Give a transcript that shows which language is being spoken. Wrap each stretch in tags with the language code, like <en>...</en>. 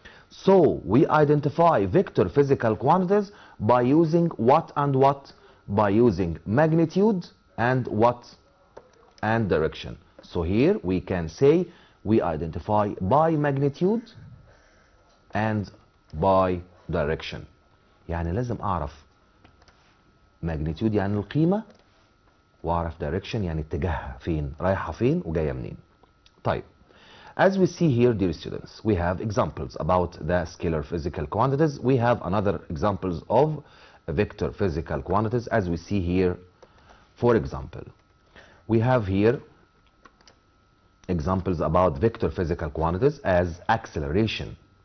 <en>So we identify vector physical quantities by using what and what? By using magnitude and what? And direction. So here we can say we identify by magnitude and by direction.</en> <ar>يعني لازم أعرف magnitude يعني القيمة، وأعرف direction يعني اتجاهها فين، رايحة فين وجاية منين. طيب.</ar> <en>As we see here, dear students, we have examples about the scalar physical quantities. We have another examples of vector physical quantities. As we see here, for example, we have here examples about vector physical quantities as acceleration.</en>